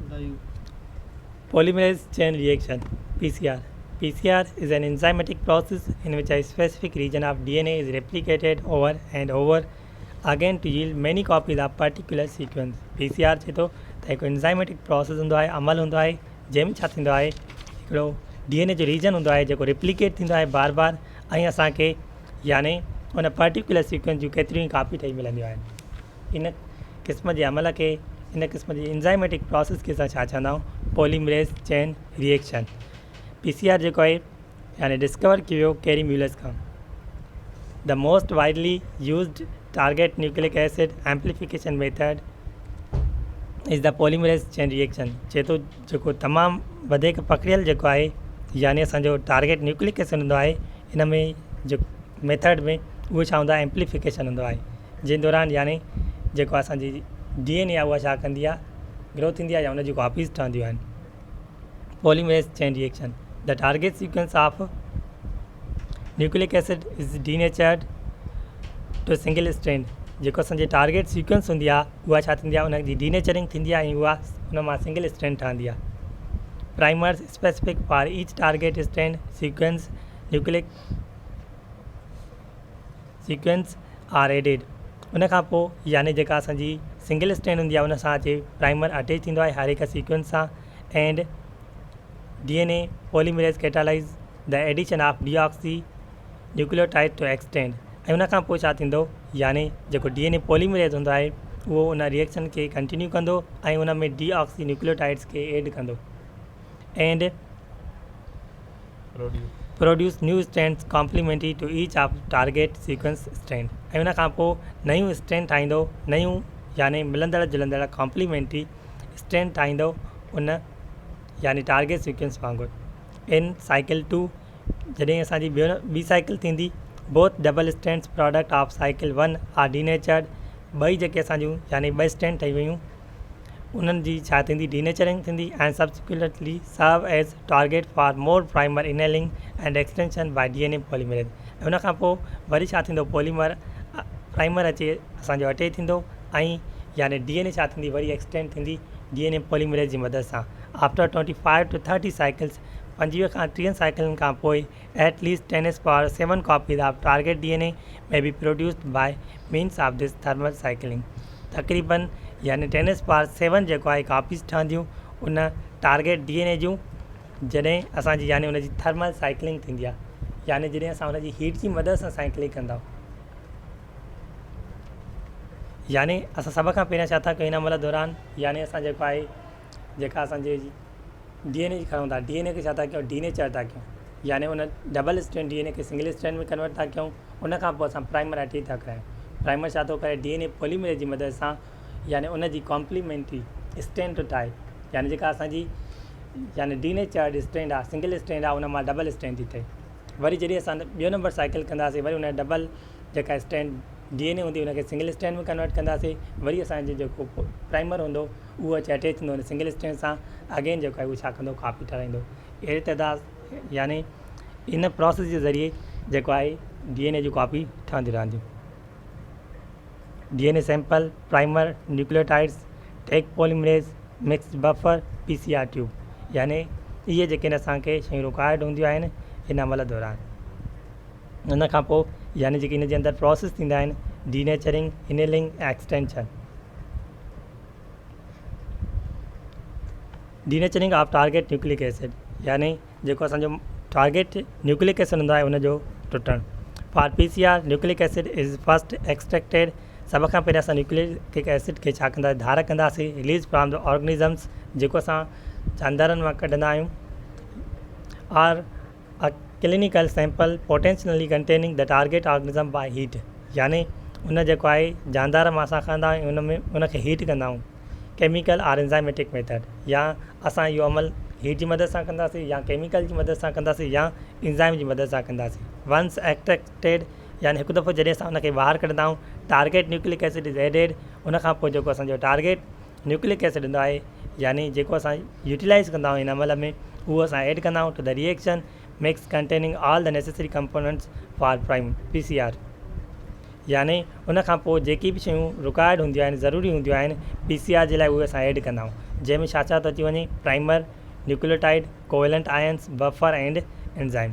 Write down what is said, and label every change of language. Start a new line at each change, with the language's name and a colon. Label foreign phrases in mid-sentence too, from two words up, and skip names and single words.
English: Polymerase chain reaction (PCR). PCR is an enzymatic process in which a specific region of DNA is replicated over and over again to yield many copies of particular sequence.
Sindhi: PCR चए थो त हिकु
English: enzymatic process
Sindhi: हूंदो आहे, अमल हूंदो आहे जंहिंमें छा थींदो आहे, हिकिड़ो DNA जो रीजन हूंदो आहे जेको रिप्लिकेट थींदो आहे बार बार ऐं असांखे यानी उन
English: particular sequence
Sindhi: जूं केतिरियूं ई कापी ठही मिलंदियूं आहिनि। इन क़िस्म जे अमल खे, इन क़िस्म जी
English: enzymatic process
Sindhi: खे असां छा चवंदा आहियूं,
English: polymerase chain reaction.
Sindhi: PCR जेको आहे यानी डिस्कवर कयो वियो कैरी म्यूलर्स खां।
English: the most widely used target nucleic acid amplification method is the polymerase chain reaction.
Sindhi: चए थो जेको तमामु वधीक पकड़ियल जेको आहे यानी असांजो
English: target nucleic acid
Sindhi: हूंदो आहे, इन में जो मेथड में उहो छा हूंदो आहे, एम्पलीफिकेशन हूंदो आहे, जंहिं दौरान यानी जेको असांजी DNA आहे उहा छा कंदी आहे, ग्रो थींदी आहे या उनजी कॉपीज़ ठहंदियूं आहिनि।
English: polymerase chain reaction the target sequence of nucleic acid is denatured to single strand.
Sindhi: जेको असांजी
English: target sequence
Sindhi: हूंदी आहे उहा छा थींदी आहे, उनजी डीनेचरिंग थींदी आहे ऐं उहा उन मां
English: single strand
Sindhi: ठहंदी आहे।
English: primers specific for each target strand sequence nucleic sequence are added.
Sindhi: उन खां पोइ यानी जेका असांजी
English: single strand
Sindhi: हूंदी आहे उन सां अचे
English: primer attach
Sindhi: थींदो आहे हर हिकु सीक्वेंस सां
English: and DNA polymerase catalyze the addition of deoxy nucleotide to extend.
Sindhi: ऐं उन खां पोइ छा थींदो, यानी जेको
English: DNA polymerase
Sindhi: हूंदो आहे उहो उन रिएक्शन खे कंटिन्यू कंदो ऐं उन में
English: deoxy nucleotides
Sindhi: खे ऐड कंदो
English: and produce new strands complementary to each of target sequence strand.
Sindhi: ऐं उन खां पोइ नयूं स्ट्रैंड ठाहींदो, नयूं यानी मिलंदड़ जुलंदड़
English: complementary strand
Sindhi: ठाहींदो उन यानी
English: target sequence
Sindhi: वांगुरु। इन साइकिल 2 जॾहिं असांजी ॿी साइकिल थींदी,
English: both double strands product of cycle 1 are denatured.
Sindhi: ॿई जेके असांजूं यानी ॿ स्ट्रैंड ठही वियूं उन्हनि जी छा थींदी, डीनेचरिंग थींदी
English: and subsequently serve as target for more primer annealing and extension by DNA polymerase.
Sindhi: ऐं उन खां पोइ वरी छा थींदो, प्राइमर अचे असांजो अटैच थींदो ऐं यानी DNA छा थींदी, वरी एक्सटेंड थींदी
English: DNA polymerase
Sindhi: जी मदद सां।
English: after 25 to 30 cycles,
Sindhi: 25 खां 30 साइकिलनि खां पोइ
English: at least 10⁻⁷ copies of target DNA may be produced by means of this thermal cycling.
Sindhi: तक़रीबन यानी 10⁻⁷ जेको आहे कॉपीज़ ठहंदियूं उन
English: target DNA
Sindhi: जूं जॾहिं असांजी यानी उनजी
English: thermal cycling
Sindhi: थींदी आहे, यानी जॾहिं असां उनजी हीट जी मदद सां साइकिलिंग कंदा आहियूं। यानी असां सभ खां पहिरियां छा था कयूं, हिन अमल दौरान यानी असां जेको आहे जेका असांजे DNA जी खणूं था, DNA खे छा था कयूं, डीनेचर था कयूं, यानी उन
English: double strand DNA
Sindhi: खे
English: single strand
Sindhi: में कन्वर्ट था कयूं। उन खां पोइ असां
English: primer attach
Sindhi: था करायूं। प्राइमर छा थो करे,
English: DNA polymerase
Sindhi: जी मदद सां यानी उनजी
English: complementary strand
Sindhi: थो ठाहे, यानी जेका असांजी यानी
English: denatured strand
Sindhi: आहे,
English: single strand
Sindhi: आहे, उन मां
English: double strand
Sindhi: थी थिए। वरी जॾहिं असां ॿियो नंबर साइकिल कंदासीं, वरी उन डबल जेका स्ट्रैंड DNA हूंदी उनखे
English: single strand
Sindhi: में कन्वर्ट कंदासीं। वरी असांजो जेको प्राइमर हूंदो उहो अचे अटैच थींदो उन
English: single strand
Sindhi: सां, अगेन जेको आहे उहो छा कंदो, कॉपी ठाहींदो। अहिड़े तइदाद यानी इन प्रोसेस जे ज़रिए जेको आहे DNA जूं कॉपी ठहंदियूं रहंदियूं।
English: DNA sample, primer, nucleotides, Taq polymerase, mix buffer, PCR tube,
Sindhi: यानी इहे जेके असांखे शयूं रिक्वायर्ड हूंदियूं आहिनि इन अमल दौरान। उन खां पोइ यानी जेके इन जे अंदरि प्रोसेस थींदा आहिनि,
English: denaturing, annealing,
Sindhi: एक्सटेंशन।
English: denaturing of target nucleic acid,
Sindhi: यानी जेको असांजो
English: target nucleic acid
Sindhi: हूंदो आहे उनजो टुटणु।
English: for PCR nucleic acid is first extracted.
Sindhi: सभ खां पहिरियों असां न्यूक्लिक एसिड खे छा कंदासीं, धार कंदासीं,
English: released from the organisms,
Sindhi: जेको असां जानवरनि मां कढंदा आहियूं।
English: or a clinical sample potentially containing the target organism by heat,
Sindhi: यानी उन जेको आहे जानदार मां असां खणंदा आहियूं, उन में उनखे हीट कंदा आहियूं।
English: chemical or enzymatic method,
Sindhi: या असां इहो अमल हीट जी मदद सां कंदासीं, या केमिकल जी मदद सां कंदासीं, या इंजाइम जी मदद सां कंदासीं।
English: once extracted,
Sindhi: यानी हिकु दफ़ो जॾहिं असां उनखे ॿाहिरि कढंदा आहियूं,
English: target nucleic acid is added.
Sindhi: उन खां पोइ जेको असांजो
English: target nucleic acid
Sindhi: हूंदो आहे, यानी जेको असां यूटिलाइज़ कंदा आहियूं हिन अमल में, उहो असां ऐड कंदा आहियूं
English: to the reaction mix containing all the necessary components for prime PCR.
Sindhi: यानी उन खां पोइ जेकी बि शयूं रिक्वायर्ड हूंदियूं आहिनि, ज़रूरी हूंदियूं आहिनि PCR जे लाइ, उहे असां ऐड कंदा आहियूं। जैमें छा छा तो अची वञे,
English: primer, nucleotide, covalent ions, buffer and enzyme.